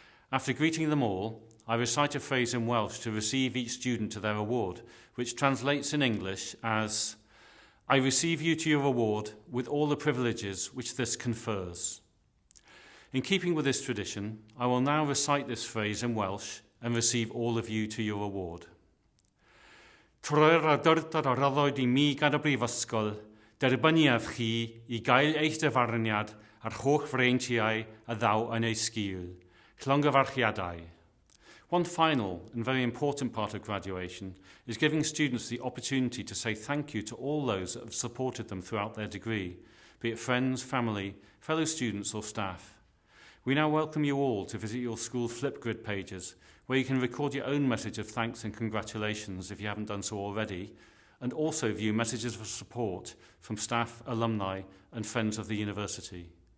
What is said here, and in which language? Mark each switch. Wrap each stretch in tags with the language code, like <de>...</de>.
<en>After greeting them all, I recite a phrase in Welsh to receive each student to their award, which translates in English as, "I receive you to your award with all the privileges which this confers." In keeping with this tradition, I will now recite this phrase in Welsh and receive all of you to your award.</en> <cy>Troi'r adurdod o ryddod I mi gan y Brifysgol, derbyniaf chi I gael eich dyfarniad ar holl freintiau a ddaw yn ei sgil. Llongyfarchiadau.</cy> <en>One final and very important part of graduation is giving students the opportunity to say thank you to all those that have supported them throughout their degree, be it friends, family, fellow students or staff. We now welcome you all to visit your school Flipgrid pages, where you can record your own message of thanks and congratulations if you haven't done so already, and also view messages of support from staff, alumni and friends of the university.</en>